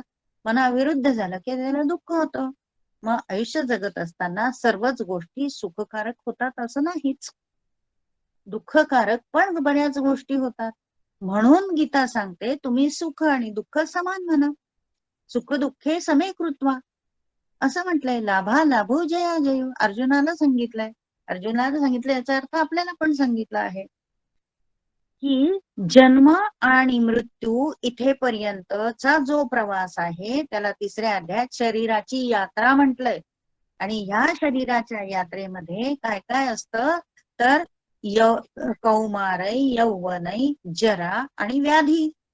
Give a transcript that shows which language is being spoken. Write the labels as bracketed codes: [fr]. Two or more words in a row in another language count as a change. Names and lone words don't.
[mr] मनाविरुद्ध झालं की त्याला दुःख होतं. मग आयुष्य जगत असताना सर्वच गोष्टी सुखकारक होतात असं नाहीच. दुःखकारक पण बऱ्याच गोष्टी होतात. म्हणून गीता सांगते तुम्ही सुख आणि दुःख समान म्हणा. [sa] सुख दुःखे समे कृत्वा [mr] असं म्हटलंय. [sa] लाभा लाभो जया जयो. [mr] अर्जुनाला सांगितलंय. अर्जुनाला सांगितलं याचा अर्थ आपल्याला पण सांगितला आहे की जन्म आणि मृत्यू इथेपर्यंतचा जो प्रवास आहे त्याला 3ऱ्या अध्यायात शरीराची यात्रा म्हटलंय. आणि ह्या शरीराच्या यात्रेमध्ये काय काय असतं तर कौमार, यौवन, जरा आणि व्याधी.